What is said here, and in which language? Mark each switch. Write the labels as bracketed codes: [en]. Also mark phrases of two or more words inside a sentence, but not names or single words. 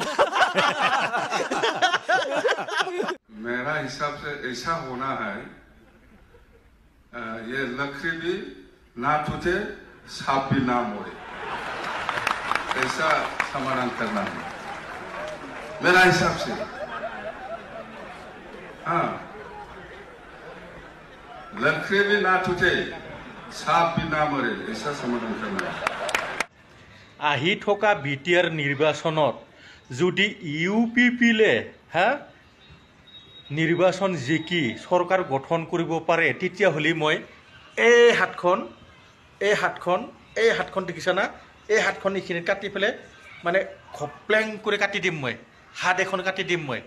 [hi] मेरा हिसाब से ऐसा होना है, ये लकड़ी भी ना टूटे, सांप भी ना मोड़े, ऐसा समाधान करना है मेरा हिसाब से। हाँ, लकड़ी भी ना टूटे, सांप भी ना मरे, ऐसा समाधान करना है। [as] আহি থকা বিটিআর নির্বাচনত যদি ইউপিপিলে নির্বাচন জিকি সরকার গঠন কৰিব পাৰে তেতিয়াহ'লে মই এই হাতখন দেখিছা না, এই হাতখন এইখিনি কাটি পেলাই মানে খপ্লেং কৰি কাটি দিম মই, হাত এখন কাটি দিম মই।